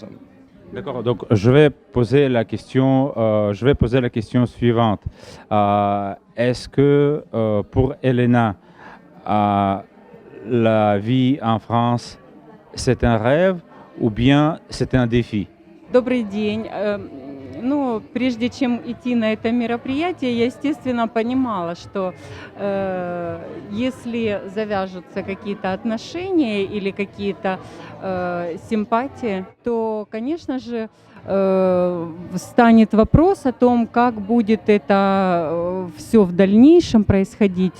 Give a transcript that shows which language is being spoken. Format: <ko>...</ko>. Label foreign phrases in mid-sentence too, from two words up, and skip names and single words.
<fr>D'accord, donc je vais poser la question suivante. Est-ce que pour Elena, la vie en France, c'est un rêve ou bien c'est un défi?</fr> <ru>Добрый день. Ну, прежде чем идти на это мероприятие, я, естественно, понимала, что если завяжутся какие-то отношения или какие-то симпатии, то, конечно же, встанет вопрос о том, как будет это все в дальнейшем происходить.</ru>